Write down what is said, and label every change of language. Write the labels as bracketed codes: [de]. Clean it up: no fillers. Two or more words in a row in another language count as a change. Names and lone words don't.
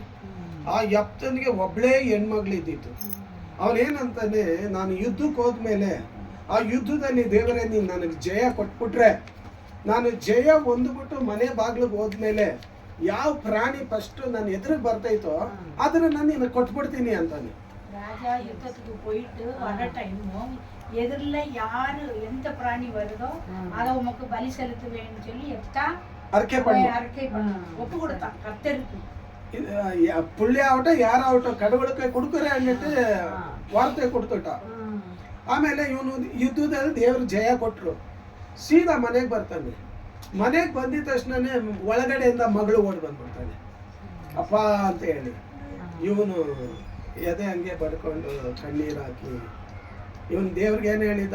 [kn] ಆ ಯಪ್ತನಿಗೆ ಒಬ್ಳೇ ಹೆಣ್ಮಗಳಿದ್ದಿತ್ತು. ಅವನೇನಂತಾನೆ, ನಾನು ಯುದ್ಧಕ್ಕೆ ಹೋದ್ಮೇಲೆ ಆ ಯುದ್ಧದಲ್ಲಿ ದೇವರೇ ನೀನು ನನಗೆ ಜಯ ಕೊಟ್ಬಿಟ್ರೆ, ನಾನು ಜಯ ಹೊಂದ್ಬಿಟ್ಟು ಮನೆ ಬಾಗ್ಲಿಗೆ ಹೋದ್ಮೇಲೆ ಯಾವ ಪ್ರಾಣಿ ಫಸ್ಟ್ ನನ್ನ ಎದುರಿಗೆ ಬರ್ತೈತೋ ಅದನ್ನ ನಾನು ನಿನಗೆ ಕೊಟ್ಬಿಡ್ತೀನಿ ಅಂತಾನೆ. [ta] ராஜா யுத்தத்துக்கு போயிட்டு வர டைமும் எதிரில் யாரு எந்த பிராணி வருதோ அதை உமக்கு பலி செலுத்துவேன்னு சொல்லி எப்தா அறிக்கை ஒப்பு கொடுத்தான் கர்த்தருக்கு. புள்ளி ஆகட்டும் யாராகட்டும் கடவுளுக்கு கொடுக்குறேன் அன்னிட்டு வார்த்தை கொடுத்துட்ட. [kn] ಆಮೇಲೆ ಇವನು ಯುದ್ಧದಲ್ಲಿ ದೇವರು ಜಯ ಕೊಟ್ಟರು. ಸೀದಾ ಮನೆಗೆ ಬರ್ತಾನೆ. ಮನೆಗೆ ಬಂದಿದ ತಕ್ಷಣನೇ ಒಳಗಡೆಯಿಂದ ಮಗಳು ಓಡಿ ಬಂದ್ಬಿಡ್ತಾನೆ, ಅಪ್ಪ ಅಂತ ಹೇಳಿ. ಇವನು ಎದೆ ಹಂಗೆ ಬಡ್ಕೊಂಡು ಕಣ್ಣೀರು ಹಾಕಿ ಇವನು ದೇವ್ರಿಗೆ ಏನು ಹೇಳಿದ?